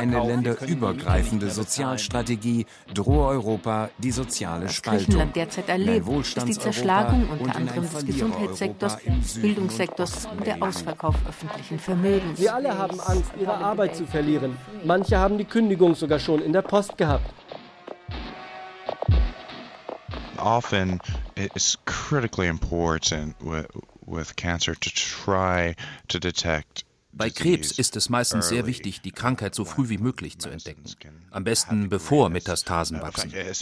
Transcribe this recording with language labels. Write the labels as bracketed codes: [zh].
[de] Ohne eine länderübergreifende Sozialstrategie drohe Europa die soziale Spaltung. Was derzeit erlebt, ist die Zerschlagung unter anderem des Gesundheitssektors, Bildungssektors und der Ausverkauf öffentlichen Vermögens. Wir alle haben Angst, ihre Arbeit zu verlieren. Manche haben die Kündigung sogar schon in der Post gehabt. [en] Often it's critically important with cancer to try to detect. [de] Bei Krebs ist es meistens sehr wichtig, die Krankheit so früh wie möglich zu entdecken. Am besten bevor Metastasen wachsen.